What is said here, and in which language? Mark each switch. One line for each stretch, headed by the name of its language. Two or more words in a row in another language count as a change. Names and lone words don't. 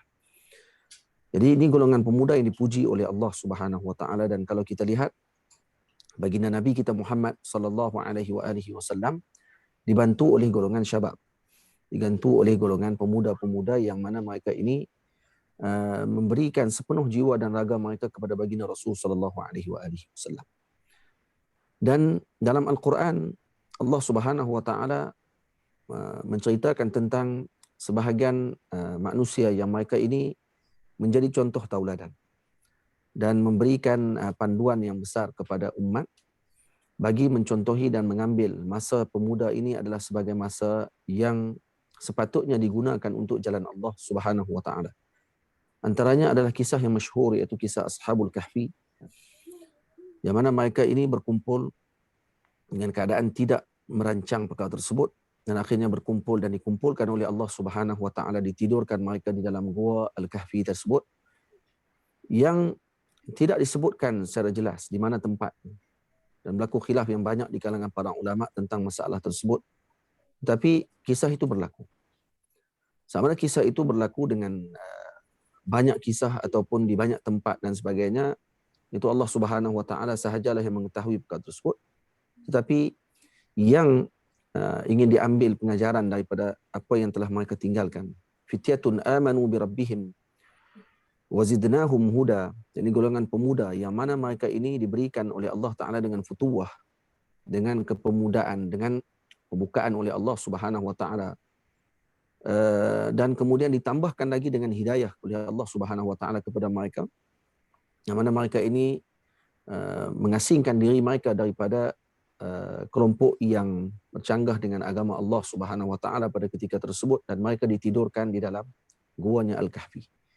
Malay: Jadi ini golongan pemuda yang dipuji oleh Allah
Arabic: سبحانه وتعالى,
Malay: dan kalau kita lihat baginda Nabi kita Muhammad
Arabic: صلى الله عليه وسلم
Malay: dibantu oleh golongan syabab, dibantu oleh golongan pemuda-pemuda yang mana mereka ini memberikan sepenuh jiwa dan raga mereka kepada baginda Rasul
Arabic: صلى الله عليه وسلم.
Malay: Dan dalam Al-Quran Allah
Arabic: سبحانه وتعالى
Malay: menceritakan tentang sebahagian manusia yang mereka ini menjadi contoh tauladan dan memberikan panduan yang besar kepada umat bagi mencontohi dan mengambil masa pemuda ini adalah sebagai masa yang sepatutnya digunakan untuk jalan Allah
Arabic: سبحانه وتعالى.
Malay: Antaranya adalah kisah yang masyhur, iaitu kisah Ashabul Kahfi, yang mana mereka ini berkumpul dengan keadaan tidak merancang perkara tersebut, dan akhirnya berkumpul dan dikumpulkan oleh Allah
Arabic: سبحانه وتعالى,
Malay: ditidurkan mereka di dalam gua Al-Kahfi tersebut yang tidak disebutkan secara jelas di mana tempatnya, dan berlaku khilaf yang banyak di kalangan para ulama tentang masalah tersebut. Tapi kisah itu berlaku. Sama ada kisah itu berlaku dengan banyak kisah ataupun di banyak tempat dan sebagainya, itu Allah
Arabic: سبحانه وتعالى
Malay: sahajalah yang mengetahui perkara tersebut. Tetapi yang ingin diambil pengajaran daripada apa yang telah mereka tinggalkan.
Arabic: فتية آمنوا بربهم وزدناهم هدى.
Malay: Jadi golongan pemuda yang mana mereka ini diberikan oleh Allah Taala dengan futuwah, dengan kepemudaan, dengan pembukaan oleh Allah
Arabic: سبحانه وتعالى.
Malay: Dan kemudian ditambahkan lagi dengan hidayah oleh Allah
Arabic: سبحانه وتعالى
Malay: kepada mereka, yang mana mereka ini mengasingkan diri mereka daripada kelompok yang bercanggah dengan agama Allah
Arabic: سبحانه وتعالى
Malay: pada ketika tersebut, dan mereka ditidurkan di dalam guanya Al-Kahfi.